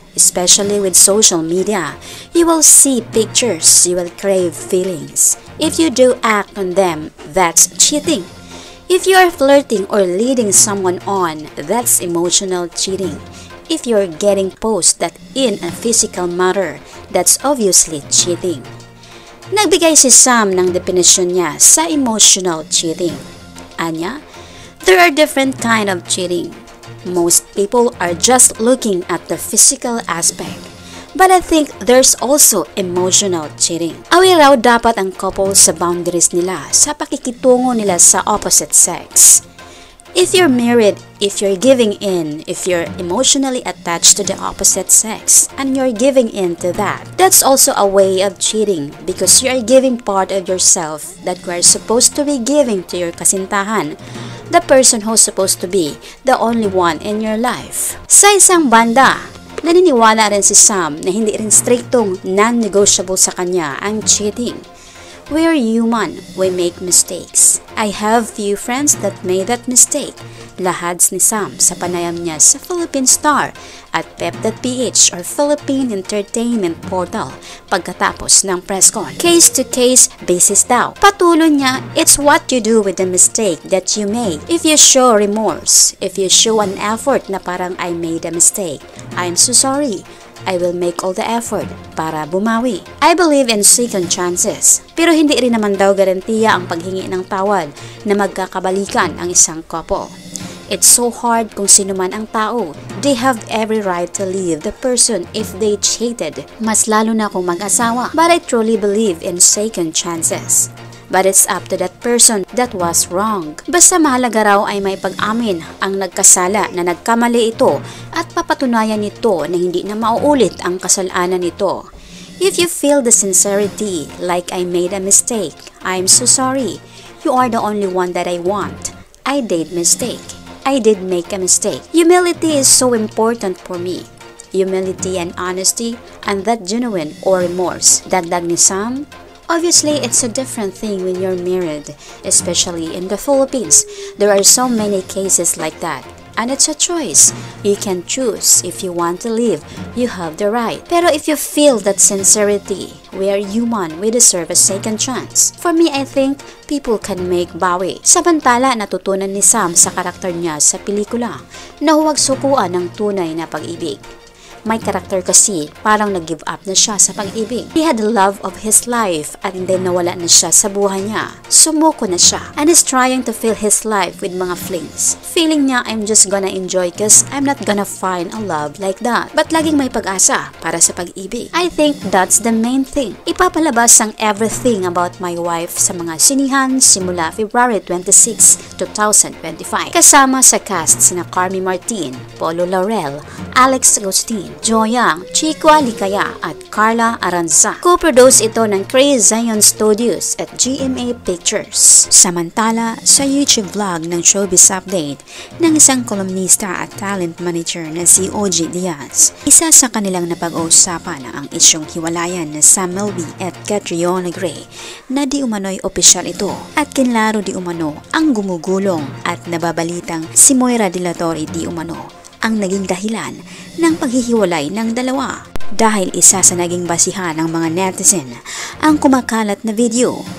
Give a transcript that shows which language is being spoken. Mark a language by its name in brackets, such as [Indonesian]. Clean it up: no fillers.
[English] Especially with social media, you will see pictures, you will crave feelings. If you do act on them, that's cheating. If you are flirting or leading someone on, that's emotional cheating. If you're getting posts that in a physical matter, that's obviously cheating. [Filipino] Nagbigay si Sam ng definisyon niya sa emotional cheating. [English] Anya, there are different kind of cheating. Most people are just looking at the physical aspect. But I think there's also emotional cheating. [Filipino] Aware raw dapat ang couple sa boundaries nila sa pakikitungo nila sa opposite sex. [English] If you're married, if you're giving in, if you're emotionally attached to the opposite sex, and you're giving in to that, that's also a way of cheating because you are giving part of yourself that you are supposed to be giving to your kasintahan, the person who's supposed to be the only one in your life. [Filipino] Sa isang banda, naniniwala rin si Sam na hindi rin striktong non-negotiable sa kanya ang cheating. [English] We are human, we make mistakes. I have few friends that made that mistake. [Filipino] Lahads ni Sam sa panayam niya sa Philippine Star at Pep.ph or Philippine Entertainment Portal pagkatapos ng press con. [English] Case-to-case basis daw. [Filipino] Patuloy niya, [English] it's what you do with the mistake that you made. If you show remorse, if you show an effort [Filipino] na parang [English] I made a mistake, I'm so sorry. I will make all the effort [Filipino] para bumawi. [English] I believe in second chances. [Filipino] Pero hindi rin naman daw garantiya ang paghingi ng tawad na magkakabalikan ang isang couple. [English] It's so hard [Filipino] kung sino man ang tao. [English] They have every right to leave the person if they cheated. [Filipino] Mas lalo na kung mag-asawa. [English] But I truly believe in second chances. But it's up to that person that was wrong. [Filipino] Basta mahalaga raw ay may pag-amin ang nagkasala na nagkamali ito at papatunayan nito na hindi na mauulit ang kasalanan nito. [English] If you feel the sincerity like I made a mistake, I'm so sorry. You are the only one that I want. I did mistake. I did make a mistake. Humility is so important for me. Humility and honesty and that genuine or remorse. [Filipino] Dagdag ni Sam, [English] obviously, it's a different thing when you're married, especially in the Philippines. There are so many cases like that. And it's a choice. You can choose. If you want to leave, you have the right. Pero if you feel that sincerity, we are human, we deserve a second chance. For me, I think people can make bawi. [Filipino] Samantala, natutunan ni Sam sa karakter niya sa pelikula na huwag sukuan ng tunay na pag-ibig. May karakter kasi parang nag-give up na siya sa pag-ibig. [English] He had the love of his life at then [Filipino] nawala na siya sa buhay niya. Sumuko na siya [English] and is trying to fill his life with [Filipino] mga flings. Feeling niya, [English] I'm just gonna enjoy cause I'm not gonna find a love like that. But [Filipino] laging may pag-asa para sa pag-ibig. [English] I think that's the main thing. [Filipino] Ipapalabas ang Everything About My Wife sa mga sinihan simula February 26, 2025. Kasama sa cast sina Carmi Martin, Polo Laurel, Alex Agustin, Joyang, Chico Alicaya at Carla Aranza. Co-produce ito ng Crazy Zion Studios at GMA Pictures. Samantala, sa YouTube vlog ng Showbiz Update ng isang kolumnista at talent manager na si OG Diaz, isa sa kanilang napag-uusapan ang isyong hiwalayan na Sam Melby at Catriona Gray na di umano'y opisyal ito at kinlaro di umano ang gumugulong at nababalitang si Moira De La Torre di umano ang naging dahilan ng paghihiwalay ng dalawa. Dahil isa sa naging basihan ng mga netizen ang kumakalat na video